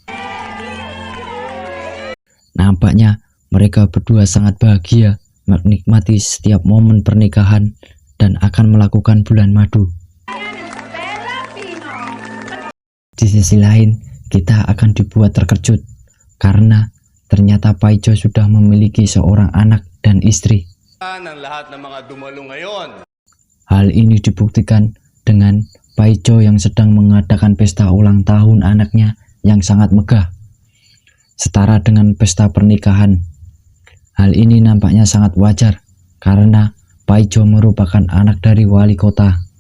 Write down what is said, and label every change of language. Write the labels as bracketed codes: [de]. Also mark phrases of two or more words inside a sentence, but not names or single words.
[id] Nampaknya mereka berdua sangat bahagia menikmati setiap momen pernikahan dan akan melakukan bulan madu. Di sisi lain, kita akan dibuat terkejut karena ternyata Paijo sudah memiliki seorang anak dan istri. [tl] Ng lahat ng mga dumalo ngayon. [id] Hal ini dibuktikan dengan Paijo yang sedang mengadakan pesta ulang tahun anaknya yang sangat megah, setara dengan pesta pernikahan. Hal ini nampaknya sangat wajar karena Paijo merupakan anak dari wali kota.